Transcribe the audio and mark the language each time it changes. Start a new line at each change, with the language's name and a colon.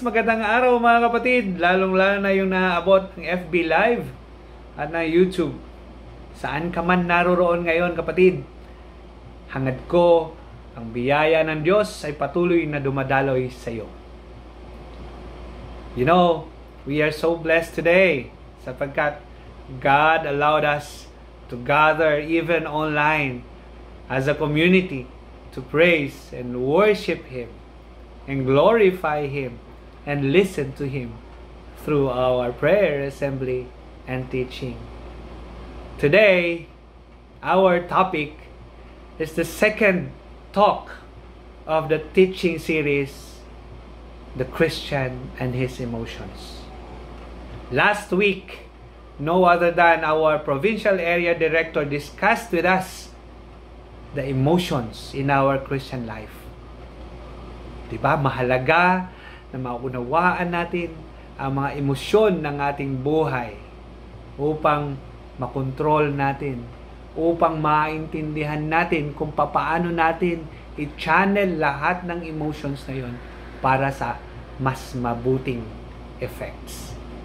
Filipino: Magandang araw, mga kapatid. Lalong-lalo na yung naaabot ng FB Live at ng YouTube. Saan ka man naroroon ngayon, kapatid, hangad ko ang biyaya ng Diyos ay patuloy na dumadaloy sa iyo.
English: You know, we are so blessed today sapagkat God allowed us to gather even online as a community to praise and worship Him and glorify Him and listen to Him through our prayer assembly and teaching. Today, our topic is the second talk of the teaching series, The Christian and His Emotions. Last week, no other than our provincial area director discussed with us the emotions in our Christian life.
Filipino: Diba? Mahalaga na maunawaan natin ang mga emosyon ng ating buhay upang makontrol natin, upang maintindihan natin kung paano natin i-channel lahat ng emotions na yon para sa mas mabuting effects.